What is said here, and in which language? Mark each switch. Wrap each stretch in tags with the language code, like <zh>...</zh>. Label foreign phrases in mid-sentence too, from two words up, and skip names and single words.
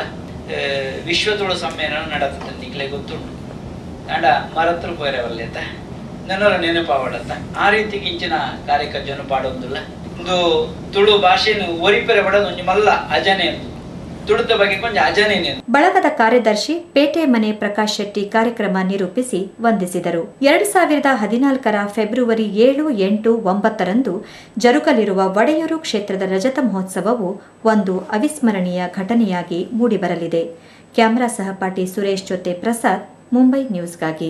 <tcy>ವಿಶ್ವ ತುಳು ಸಮ್ಮೇಳನ ನಡತದೆ ನಿಕ್ಲೆ ಗೊತ್ತುಂಟು. ನಾಡ ಮರತ್ರ ಪೋಯರವಲ್ಲ ಅಂತ ನೆನೋರ ನೆನಪಾವಡತ್ತ ಆ ರೀತಿ ಕಿಂಚಿನ ಕಾರ್ಯಕ್ರಮ ಪಾಡೊಂದುಲ್ಲ. ಒಂದು ತುಳು ಭಾಷೆನು ಒರಿಪೆರೆ ಬಡದು ಒಂಜಿ ಮಲ್ಲ ಅಜನೆ ತುಳುದ ಬಗ್ಗೆ ಕೊಂಚ ಅಜನೆ.</tcy> <kn>ಬಳಗದ ಕಾರ್ಯದರ್ಶಿ ಪೇಟೆ ಮನೆ ಪ್ರಕಾಶ್ ಶೆಟ್ಟಿ ಕಾರ್ಯಕ್ರಮ ನಿರೂಪಿಸಿ ವಂದಿಸಿದರು. 2014 ಫೆಬ್ರವರಿ 7, 8, 9ರಂದು ಜರುಗಲಿರುವ ಒಡೆಯೂರು ಕ್ಷೇತ್ರದ ರಜತ ಮಹೋತ್ಸವವು ಒಂದು ಅವಿಸ್ಮರಣೀಯ ಘಟನೆಯಾಗಿ ಮೂಡಿಬರಲಿದೆ. ಕ್ಯಾಮರಾ ಸಹಪಾಠಿ ಸುರೇಶ್ ಜೊತೆ ಪ್ರಸಾದ್, ಮುಂಬೈ ನ್ಯೂಸ್ಗಾಗಿ.</kn>